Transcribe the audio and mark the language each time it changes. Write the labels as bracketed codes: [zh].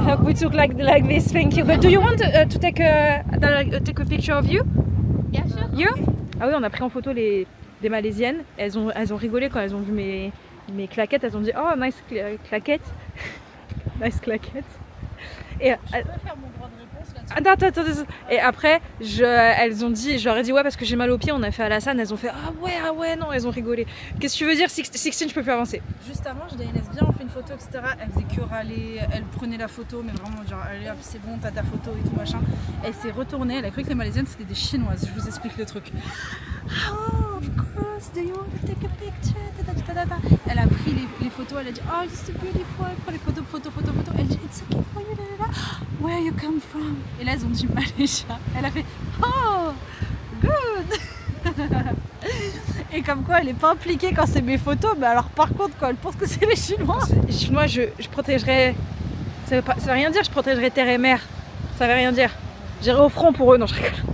[en] We took like this, thank you. But do you want to take a picture of you? Yeah, sure. You? [fr] Ah oui, on a pris en photo des Malaisiennes. Elles ont rigolé quand elles ont vu mes claquettes. Elles ont dit [en] oh nice claquettes, nice claquettes. [fr] Et Je peux faire mon droit de réponse là-dessus. attends. Et après, elles ont dit, je leur ai dit ouais parce que j'ai mal aux pieds. On a fait Alassane. Elles ont fait ah ouais non. Elles ont rigolé. Qu'est-ce que tu veux dire, Sixtine? Je peux plus avancer. Juste avant, je dis à Inès, viens, on fait une photo, etc. Elle faisait que râler, elle prenait la photo, mais vraiment, genre, allez hop, c'est bon, t'as ta photo et tout machin. Elle s'est retournée, elle a cru que les Malaisiennes c'était des Chinoises. Je vous explique le truc. [en] Oh, of course, do you want to take a picture? [fr] Elle a pris les photos, elle a dit, [en] oh, it's so beautiful. [fr] Elle prend les photos. Elle dit, [en] it's okay for you. Where you come from? [fr] Et là, elles ont dit Malaysia. Elle a fait, [en] oh, good. [fr] Et comme quoi elle est pas impliquée quand c'est mes photos, mais alors par contre quand elle pense que c'est les Chinois. Moi je protégerai. Ça veut rien dire, je protégerai terre et mer. Ça veut rien dire. J'irai au front pour eux, non je rigole.